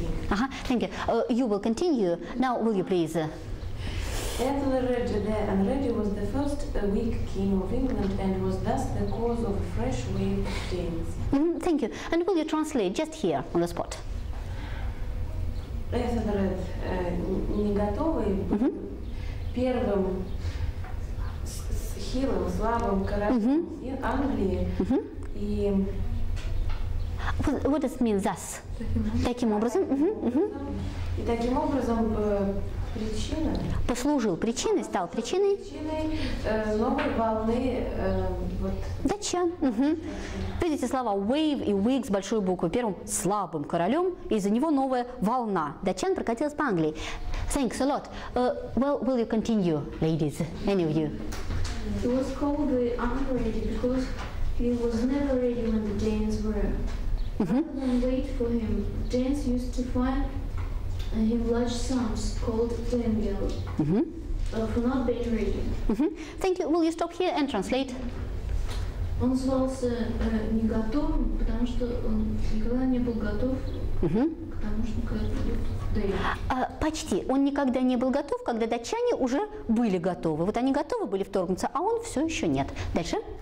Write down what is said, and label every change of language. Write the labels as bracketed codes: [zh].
[en] Ага, thank you. You will continue. Now, will you please? Ethelred the Unready was the first weak king of England and was thus the cause of a fresh wave of kings. Thank you. And will you translate just here on the spot? [ru] Ethelred не готовый первым хилым, слабым королем Англии и [en] What does it mean, thus? [ru] Таким образом. И таким образом причина Послужил причиной, стал причиной новой волны датчан. Видите слова wave и wig с большой буквы. Первым слабым королем, из-за него новая волна датчан прокатилась по Англии. [en] Thanks a lot. Well, will you continue, ladies? Any of you? He was called the Unready because he was never ready when the Danes were. Rather than wait for him, Danes used to find him large sums called Dengel for not being ready. Thank you. Will you stop here and translate? [ru] Он назывался не готовым, потому что он никогда не был готов к тому, что когда придет Дэнни. Почти. Он никогда не был готов, когда датчане уже были готовы. Вот они готовы были вторгнуться, а он все еще нет. Дальше.